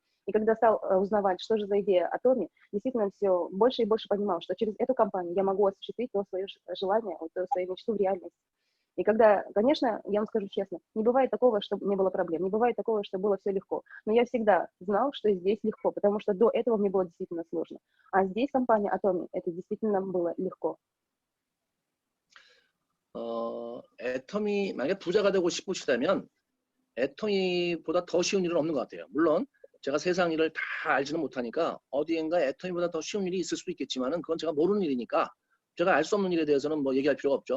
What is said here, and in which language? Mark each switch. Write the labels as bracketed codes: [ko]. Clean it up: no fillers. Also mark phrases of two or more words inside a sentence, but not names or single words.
[ru] И когда стал узнавать, что же за идея Atomy, действительно все больше и больше понимал, что через эту компанию я могу осуществить то свое желание, то свою мечту в реальность. И когда, конечно, я вам скажу честно, не бывает такого, чтобы не было проблем, не бывает такого, что было все легко. Но я всегда знал, что здесь легко, потому что до этого мне было действительно сложно. А здесь компания Atomy, это действительно было легко. [ko] 애터미 만약에 부자가 되고 싶으시다면 애터미보다 더 쉬운 일은 없는 것 같아요. 물론 제가 세상 일을 다 알지는 못하니까 어디엔가 애터미보다 더 쉬운 일이 있을 수도 있겠지만은 그건 제가 모르는 일이니까 제가 알 수 없는 일에 대해서는 뭐 얘기할 필요가 없죠.